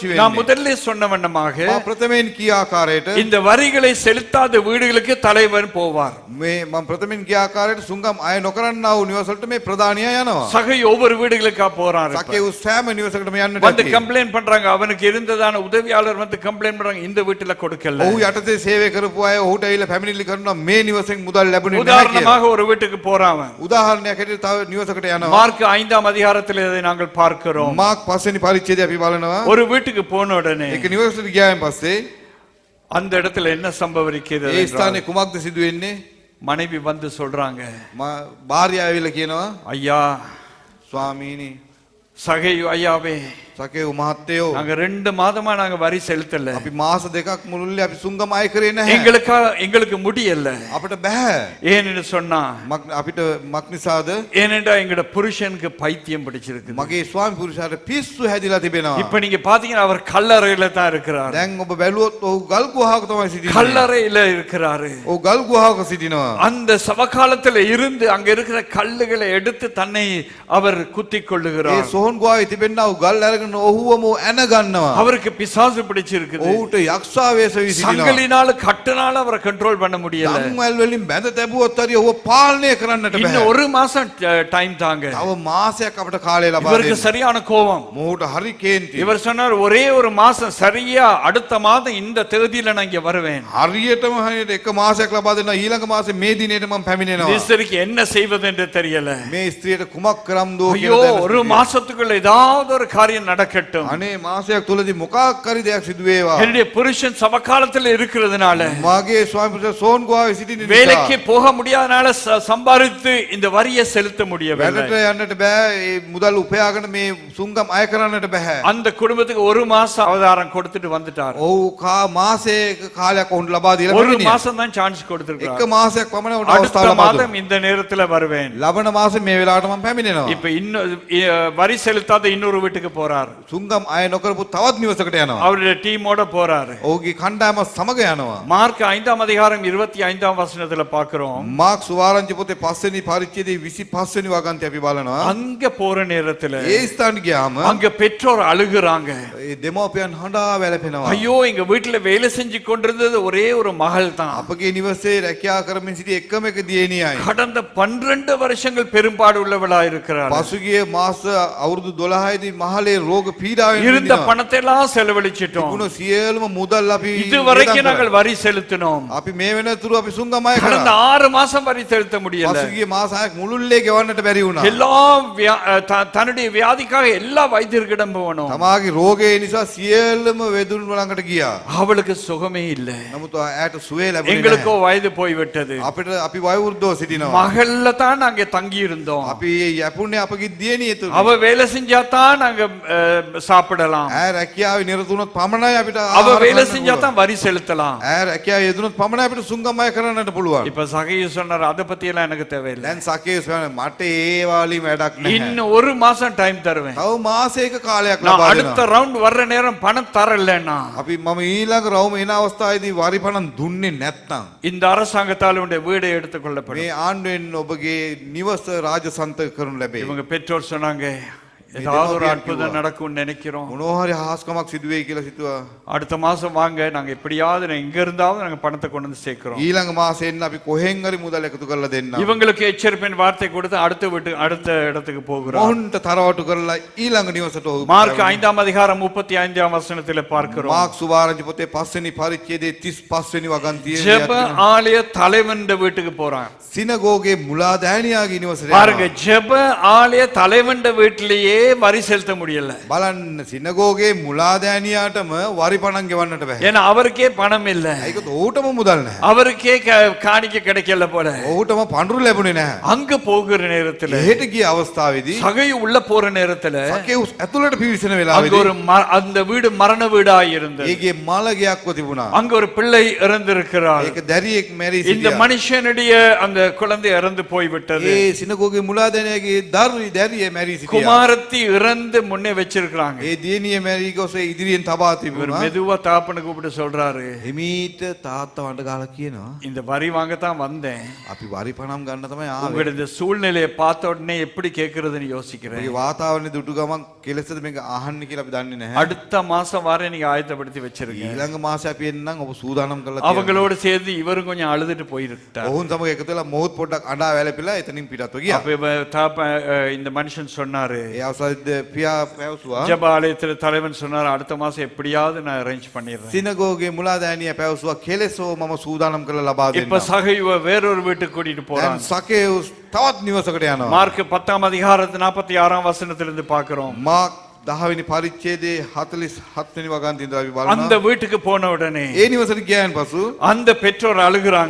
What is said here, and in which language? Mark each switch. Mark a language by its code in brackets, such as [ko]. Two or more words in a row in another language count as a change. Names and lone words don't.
[ta] நான் [si] වෙන්නේ? [ta] முதல்ல சொன்ன வண்ணமாக [si] මම ප්‍රථමයෙන් කිය ආකාරයට [ta] இந்த வரிகளை செலுத்தாத வீடுகளுக்கு தலைவன் போவார். [si] මේ මම ප්‍රථමයෙන් කිය ආකාරයට සුංගම් අය නොකරන්නා වූ නිවසට මේ ප්‍රධානියා යනවා. [ta] சகை ஒவ்வொரு வீடுகளுக்கா போறான். இப்ப. [si] සකේවුස් සෑම නිවසකටම යන්නට [ta] வந்து [si] ඇති. [ta] கம்ப்ளைண்ட் பண்றாங்க, அவனுக்கு இருந்ததான உதவியாளர் வந்து கம்ப்ளைண்ட் பண்றாங்க, இந்த வீட்டுல கொடுக்கல. [si] ඔහු යටතේ සේවය කරපු අය ඔහුට ඇවිල්ලා පැමිණිලි කරනවා මේ නිවසෙන් මුදල් ලැබුණේ නැහැ කියලා. [ta] உதாரணமாக ஒரு வீட்டுக்கு போறான். [si] උදාහරණයක් හැටියට තව නිවසකට යනවා. [ta] மார்க் 5ஆம் அதிகாரத்தில் இதை நாங்கள் பார்க்கிறோம். [si] මාක් 5 වෙනි පරිච්ඡේදය අපි බලනවා. [ta] ஒரு வீட்டுக்கு போன உடனே [si] ඒක නිවසට ගියායින් පස්සේ [ta] அந்த இடத்துல என்ன சம்பவிக்கிறது [si] ඒ [ta] என்றால், [si] ස්ථානයේ කුමක්ද සිදු වෙන්නේ? [ta] மனைவி வந்து சொல்றாங்க, [si] භාර්යාව ඇවිල්ලා කියනවා [ta] ஐயா, [si] ස්වාමීනි [ta] சகை ஐயாவே, [si] සකේව් මහත්තයෝ [ta] நாங்க 2 மாதமா நாங்க வரி செலுத்தல, [si] අපි මාස දෙකක් මුළුල්ලේ අපි සුංගම අය කරේ නැහැ. [ta] எங்களுக்கு முடியல. [si] අපිට බෑ. [ta] ஏன்னு சொன்னா, [si] අපිට මක් නිසාද? [ta] ஏனென்றா எங்கட புருஷனுக்கு பைத்தியம் பிடிச்சிருக்கு. [si] මගේ ස්වාමි පුරුෂයාට පිස්සු හැදිලා තිබෙනවා. [ta] இப்ப நீங்க பாத்தீங்கன்னா அவர் கல்லறையில தான் இருக்கிறார். [si] දැන් ඔබ බැලුවොත් ඔහු ගල් ගුහාවක තමයි සිටින්නේ. [ta] கல்லறையில இருக்கிறாரு. [si] ඔහු ගල් ගුහාවක සිටිනවා. [ta] அந்த சவகாலத்துல இருந்து அங்க இருக்கிற கல்லுகளை எடுத்து தன்னை அவர் குத்திக் [si] ඒ [ta] கொள்ளுகிறார். [si] සෝන් ගුහාවේ තිබෙනා වූ ගල් අරගෙන ඔහුවම ඇන ගන්නවා. [ta] அவருக்கு பிசாசு பிடிச்சிருக்குது. [si] ඔහුට යක්ෂා වේශ වී සිටිනවා. [ta] சங்கிலினால கட்டுனால அவரை கண்ட்ரோல் பண்ண முடியல. [si] දම්වැල් වලින් බැඳ තැබුවොත් හරි ඔහු පාලනය කරන්නට බෑ. [ta] இன்னும் 1 மாசம் டைம் தாங்க. [si] තව මාසයක් අපිට කාලය ලබා [ta] இவருக்கு [si] දෙන්න. [ta] சரியான கோபம். [si] මොහුට හරි කේන්ති. [ta] இவர் சொன்னார், ஒரே ஒரு மாசம் சரியா அடுத்த மாதம் இந்த தேதியில நான் இங்க வருவேன். [si] හරියටම හරියට එක මාසයක් ලබා දෙනවා. ඊළඟ මාසේ මේ දිනේට මම පැමිණෙනවා. [ta] ஈஸ்டருக்கு என்ன செய்வது என்று தெரியல. [si] මේ ස්ත්‍රියට කුමක් කරම්දෝ [ta] ஐயோ, [si] කියලා [ta] ஒரு மாசத்துக்குள்ள ஏதாவது ஒரு காரியம் நடக்கட்டும். [si] අනේ මාසයක් තුලදී මොකක් හරි දෙයක් සිදු වේවා. [ta] என்னுடைய புருஷன் சவகாலத்தில் இருக்கிறதுனால, [si] මාගේ ස්වාමි පුරුෂයා සෝන් ගුහාවේ සිටින නිසා [ta] வேலைக்கு போக முடியாதனால சம்பாதித்து இந்த வரியை செலுத்த முடியவில்லை. [si] වැඩට යන්නට බෑ. ඒ මුදල් උපයාගෙන මේ සුංගම් අය කරන්නට බෑ. [ta] அந்த குடும்பத்துக்கு 1 மாசம் அவதாரம் கொடுத்துட்டு வந்துட்டார். [si] ඔව් මාසයක කාලයක් ඔවුන් ලබා දීලා [ta] 1 [si] පැමිණියා. [ta] மாசம் தான் சான்ஸ் [si] එක [ta] கொடுத்திருக்கார். [si] මාසයක් පමණ උන්ට [ta] அடுத்த [si] අවස්ථාව ලබා [ta] மாதம் [si] දුන්නා. [ta] இந்த நேரத்துல வருவேன். [si] ලබන මාසේ මේ වෙලාවට මම පැමිණෙනවා. [ta] இப்ப வரி செலுத்தாத இன்னொரு வீட்டுக்கு போறார். [si] සුංගම් අය නොකරපු තවත් නිවසකට යනවා. [ta] அவருடைய டீமோட போறாரு. [si] ඔහුගේ කණ්ඩායම සමග යනවා. [ta] மார்க் 5ஆம் அதிகாரம் 25ஆம் வசனத்துல பார்க்கிறோம். [si] මාක් සුවාරංචි පොතේ 5 වෙනි පරිච්ඡේදයේ 25 වෙනි වගන්තය අපි බලනවා. [ta] அங்க போற நேரத்துல [si] ඒ ස්ථානට ගියාම [ta] அங்க பெற்றோர் அழுகுறாங்க. [si] ඒ දෙමව්පියන් හඬා වැළපෙනවා. [ta] ஐயோ, எங்க வீட்டுல வேலை செஞ்சு கொண்டிருந்தது ஒரே ஒரு மகள் தான். [si] අපගේ නිවසේ රැකියා කරමින් සිටි එකම එක දියණියයි. [ta] கடந்த 12 வருஷங்கள் பெரும்பாடு உள்ளவளா இருக்கிறார். [si] පසුගිය මාස අවුරුදු 12 දී මහලේ රෝග පීඩාවෙන් [ta] இருந்த [si] මිදිනවා. [ta] பணத்தை எல்லாம் செலவழிச்சிட்டோம். [si] තිබුණු සියලුම මුදල් අපි [ta] இதுவரைக்கும் [si] වියදම් [ta] நாங்கள் [si] කරා. [ta] வரி செலுத்தினோம். [si] අපි මේ වෙනතුරු අපි සුංගම් අය [ta] கடந்த [si] කරා. [ta] 6 மாசம் வரி செலுத்த முடியல. [si] පසුගිය මාස 6ක් මුළුල්ලේ ගෙවන්නට බැරි වුණා. [ta] எல்லா தன்னுடைய வியாதிக்காக எல்லா வைத்தியர்களிடம் போனோம். [si] තමාගේ රෝගය නිසා සියලුම වෙදුන් ළඟට ගියා. [ta] அவளுக்கு சுகமே இல்ல. [si] නමුත් ඇයට සුවය ලැබුණේ [ta] எங்களுக்கோ [si] නැහැ. [ta] வயது போய்விட்டது. [si] අපිට අපි වයෝවෘද්ධව සිටිනවා. [ta] மகள்ல தான் நாங்க தங்கி இருந்தோம். [si] අපි යැපුණේ අපගේ දියණිය තුල. [ta] அவ வேலை செஞ்சா தான் நாங்க சாப்பிடலாம். [si] ඇය රැකියාවේ නිරත වුණොත් පමණයි අපිට [ta] அவ [si] ආහාර [ta] வேலை [si] ගන්න [ta] செஞ்சா [si] පුළුවන්. [ta] தான் வரி செலுத்தலாம். [si] ඇය රැකියාවේ යෙදුනොත් පමණයි අපිට සුංගම් අය කරන්නට පුළුවන්. [ta] இப்ப சகையு சொன்னார், அத பத்தி எல்லாம் எனக்கு தேவையில்லை. [si] දැන් සකේස් වෙන මට ඒ වාලි වැඩක් නැහැ. [ta] இன்னும் 1 மாசம் டைம் தருவேன். [si] තව මාසයක කාලයක් [ta] நான் [si] ලබා [ta] அடுத்த [si] දෙනවා. [ta] ரவுண்ட் வர்ற நேரம் பணம் தரலன்னா [si] අපි මම ඊළඟ රවුම එන අවස්ථාවේදී [ta] வரி பணம் [si] දුන්නේ නැත්නම් [ta] இந்த அரசாங்கத்தால் உடைய வீடை எடுத்துக் கொள்ளப்படும். [si] මේ ආණ්ඩුවෙන් ඔබගේ නිවස රාජසන්තක කරනු ලැබේ. [ta] இவங்க பெற்றோர் சொன்னாங்க, ஏதாவது ஒரு அற்புதம் நடக்கும்னு நினைக்கிறோம். [si] මොනවා හරි හාස්කමක් සිදු වෙයි කියලා සිතුවා. [ta] அடுத்த மாசம் வாங்க, நாங்க எப்படியாவது எங்க இருந்தாவது நாங்க பணத்தை கொண்டு வந்து சேர்க்கிறோம். [si] ඊළඟ මාසෙ එන්න අපි කොහෙන් හරි මුදල් එකතු කරලා දෙන්නම්. [ta] இவங்களுக்கு எச்சரிப்பின் வார்த்தை கொடுத்து அடுத்த இடத்துக்கு போகிறோம். [si] මොහුන්ට තරවටු කරලා ඊළඟ නිවසට ඔහු [ta] மார்க் 5ஆம் அதிகாரம் 35ஆம் வசனத்திலே பார்க்கிறோம். [si] මාක් සුවාරංචි පොතේ 5 වෙනි පරිච්ඡේදයේ 35 වෙනි වගන්තියේ [ta] ஜெப ஆலய தலைவன் வீட்டுக்கு போறான். [si] සිනගෝගේ මුලාදෑනියාගේ නිවසට [ta] பாருங்க, ஜெப ஆலய தலைவன் வீட்டிலேயே வரி செலுத்த முடியல. [si] බලන්න සිනගෝගේ මුලාදෑනියාටම [ta] வரி பணம் [si] ගෙවන්නට බෑ. [ta] ஏன்னா அவருக்கே பணம் இல்ல, [si] ඒක ඌටම මුදල් නැහැ. [ta] அவருக்கே காணிக்கை கிடைக்கல போல. [si] ඌටම පඳුරු ලැබුණේ නැහැ. [ta] அங்க போகிற நேரத்துல, [si] එහෙට ගිය අවස්ථාවේදී [ta] சகை உள்ள போற நேரத்துல [si] සකේවුස් ඇතුළට පිවිසෙන [ta] அங்க [si] වෙලාවේදී [ta] ஒரு அந்த வீடு மரண வீடாய் இருந்தது. [si] ඒගේ මලගයක්ව තිබුණා. [ta] அங்க ஒரு பிள்ளை இறந்திருக்கிறார். [si] ඒක දැරියෙක් මැරී [ta] இந்த [si] සිටියා. [ta] மனுஷனுடைய அந்த குழந்தை இறந்து போய்விட்டது. [si] ඒ සිනගෝගේ මුලාදෑනියාගේ දරුවේ මැරී සිටියා. [ta] குமாரத்தி இறந்து முன்னே வச்சிருக்காங்க. [si] ඒ දියණිය මැරී ගොස් ඉදිරියෙන් තබා [ta] இவர் [si] තිබුණා. [ta] மெதுவா தாப்பனை கூப்பிட்டு சொல்றாரு, [si] හිමීට තාත්තා වණ්ඩ ගාලා කියනවා [ta] இந்த வரி வாங்கத்தான் வந்தேன், [si] අපි [ta] வரி பணம் [si] ගන්න තමයි ආවේ. [ta] உங்களுடைய இந்த சூழ்நிலையை பார்த்த உடனே எப்படி கேட்கறதுன்னு யோசிக்கிறேன். [si] මේ වාතාවරණය දුටු ගමන් කෙලෙසද මේක අහන්නේ කියලා අපි දන්නේ නැහැ. [ta] அடுத்த மாசம் வர நீங்க ஆயத்தப்படுத்தி வச்சிருங்க. [si] ඊළඟ මාසෙ අපි එන්නම් ඔබ සූදානම් කරලා තියන්න. [ta] அவங்களோடு சேர்ந்து இவரும் கொஞ்சம் அழுதுட்டு போயிருட்டார். [si] ඔවුන් සමග එකතු වෙලා මොහොත් පොඩ්ඩක් අඬා වැළපෙලා එතනින් පිටත්ව ගියා. [ta] அப்ப இந்த மனுஷன் சொன்னாரு, [si] ඒ අවසරද පියා පැවසුවා [ta] ஜெப ஆலயத்துல தலைவன் சொன்னார், அடுத்த மாசம் எப்படியாவது நான் அரேஞ்ச் பண்ணிடுறேன். [si] සිනගෝගේ මුලාදෑනියා පැවසුවා කෙලෙසෝ මම සූදානම් කරලා ලබා [ta] இப்ப [si] දෙන්නම්. [ta] சகையுவ வேறொரு வீட்டுக்கு கூட்டிட்டு [si] දැන් [ta] போறான். [si] සකේවුස් තවත් නිවසකට යනවා. [ta] மார்க் 10ஆம் அதிகாரத்து 46ஆம் வசனத்திலிருந்து பார்க்கிறோம். [si] මාක් 10 වෙනි පරිච්ඡේදයේ 47 වෙනි වගන්තියෙන් අපි [ta] அந்த [si] බලනවා. [ta] வீட்டுக்கு போன உடனே [si] ඒ නිවසට ගියාන් පසු [ta] அந்த பெற்றோர் அழுகுறாங்க.